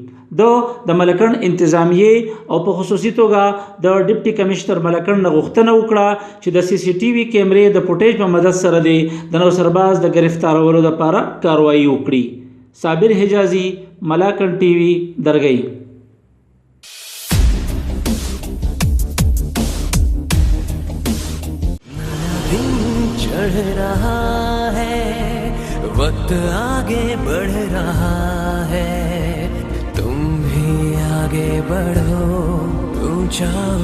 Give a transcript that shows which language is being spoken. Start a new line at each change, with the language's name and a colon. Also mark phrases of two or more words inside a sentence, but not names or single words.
Pashto: د ملکنډ انتظامیې او په خصوصي توګه د ډپټي کمشنر ملکنډ نه غوښتنه وکړه چې د سی سی ټي وي کیمرې د فوټیج په مدد سره د نوسرباز د گرفتارولو لپاره کاروایي وکړي. صابر حجازي، ملاکنډ ټي وي، درګۍ.
Hindi: चढ़ रहा है वक्त आगे बढ़ रहा है तुम भी आगे बढ़ो ऊंचा